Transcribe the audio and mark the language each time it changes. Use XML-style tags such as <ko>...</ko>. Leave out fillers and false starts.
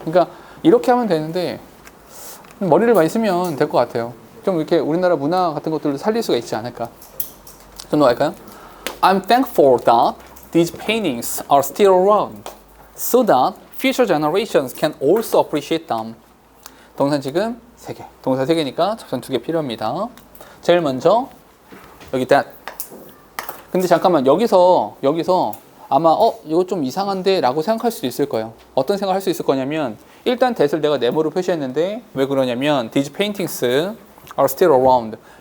<ko>그러니까 이렇게 하면 되는데 머리를 많이 쓰면 될 것 같아요. 좀 이렇게 우리나라 문화 같은 것들도 살릴 수가 있지 않을까. 좀 더 할까요?</ko> <en>I'm thankful that these paintings are still around so that future generations can also appreciate them.</en> <ko>동사 지금 3개. 동사 3개니까 접선 2개 필요합니다. 제일 먼저 여기 that. 근데 잠깐만 여기서 아마 이거 좀 이상한데 라고 생각할 수도 있을 거예요. 어떤 생각을 할 수 있을 거냐면 일단 that을 내가 네모로 표시했는데 왜 그러냐면</ko> <en>these paintings are still around.</en>